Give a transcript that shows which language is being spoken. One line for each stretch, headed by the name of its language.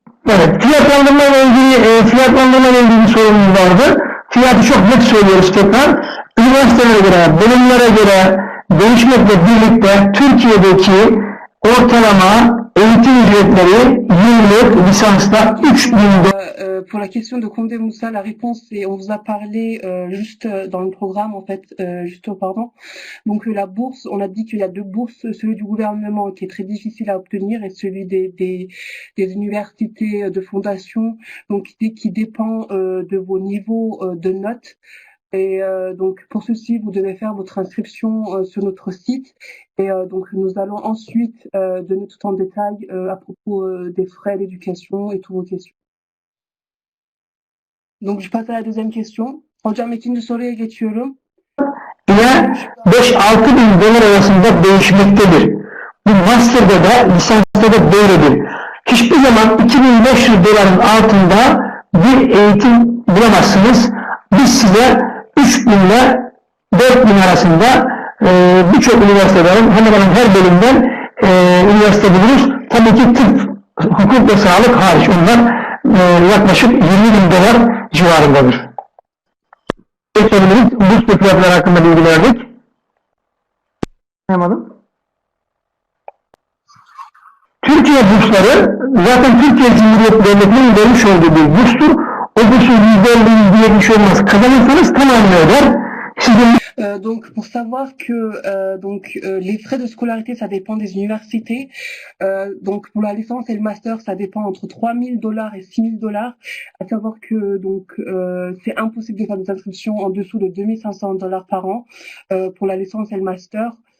Turkish: Evet, fiyatlandırmayla ilgili bir sorunumuz vardı. Fiyatı çok net söylüyoruz tekrar. üniversitelere göre, bölümlere göre değişmekle birlikte Türkiye'deki ortalama eğitim ücretleri yıllık lisansta 3.000
French: Pour la question de Condé Moussa, la réponse est, on vous a parlé juste dans le programme en fait, juste auparavant. Donc la bourse, on a dit qu'il y a deux bourses, celui du gouvernement qui est très difficile à obtenir et celui des universités de fondation, donc qui dépend de vos niveaux de notes. Et donc pour ceci, vous devez faire votre inscription sur notre site. Et donc nous allons ensuite donner tout en détail à propos des frais d'éducation et toutes vos questions. Donc je passe à la deuxième question.
Turkish: Hocam ikinci soruya geçiyorum. ile 5-6 bin dolar arasında değişmektedir. Bu master'da da lisansta da böyledir. Hiçbir zaman 2500 doların altında bir eğitim bulamazsınız. Biz size 3000 ile 4000 arasında birçok üniversitelerin hemen hemen her bölümden üniversite buluruz. Tabii ki tıp, hukuk ve sağlık hariç onlar yaklaşık 20 bin dolar civarındadır. Burs ve fiyatlar hakkında bilgi verdik. Anlamadım. Türkiye bursları zaten Türkiye Cumhuriyeti Devleti'nin vermiş olduğu bir burstur. O bursun %50, %70 olmaz. Kazanırsanız tamamını öder.
French: Donc, pour savoir que les frais de scolarité, ça dépend des universités. Donc, pour la licence et le master, ça dépend entre 3000 dollars et 6000 dollars. À savoir que c'est impossible de faire des inscriptions en dessous de 2500 dollars par an pour la licence et le master.